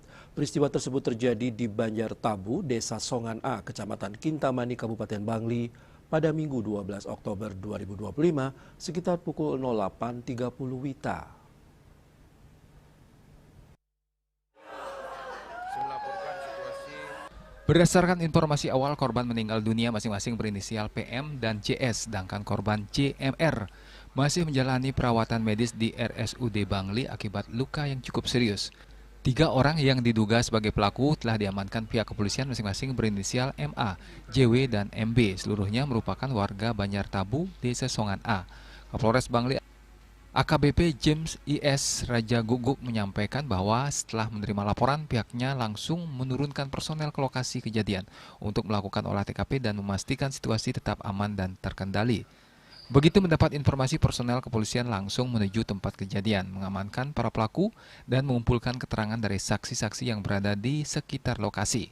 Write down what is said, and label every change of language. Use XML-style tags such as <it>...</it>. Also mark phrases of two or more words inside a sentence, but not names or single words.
<id>Peristiwa tersebut terjadi di Banjar Tabu, Desa Songan A, Kecamatan Kintamani, Kabupaten Bangli pada Minggu 12 Oktober 2025 sekitar pukul 08.30 WITA. Berdasarkan informasi awal, korban meninggal dunia masing-masing berinisial PM dan JS, sedangkan korban CMR masih menjalani perawatan medis di RSUD Bangli akibat luka yang cukup serius. 3 orang yang diduga sebagai pelaku telah diamankan pihak kepolisian masing-masing berinisial MA, JW, dan MB. Seluruhnya merupakan warga Banjar Tabu, Desa Songan A. Kapolres Bangli AKBP James I.S. Raja Guguk menyampaikan bahwa setelah menerima laporan, pihaknya langsung menurunkan personel ke lokasi kejadian untuk melakukan olah TKP dan memastikan situasi tetap aman dan terkendali. Begitu mendapat informasi, personel kepolisian langsung menuju tempat kejadian, mengamankan para pelaku dan mengumpulkan keterangan dari saksi-saksi yang berada di sekitar lokasi.</id>